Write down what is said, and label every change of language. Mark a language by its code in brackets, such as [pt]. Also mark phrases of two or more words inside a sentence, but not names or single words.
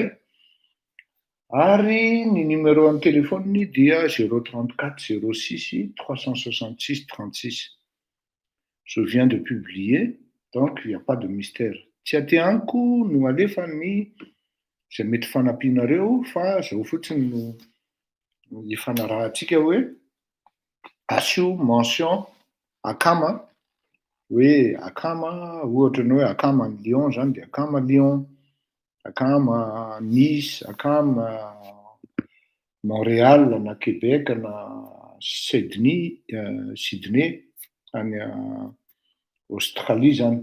[mg] Ary ny [fr] numéro en téléphone [mg] dia 034 06 366 36. [fr] Je viens de publier, donc il n'y a pas de mystère. [mg] Tsy ateanko no alefa ny zay mety fanampianareo fa zao fotsiny no ifanarahantsika hoe asio mention akama hoe akama ohatra ny hoe akama ny Lyon zany de akama Lyon, akama Nice, akama Montréal na Québec na Sydney any Australie zany.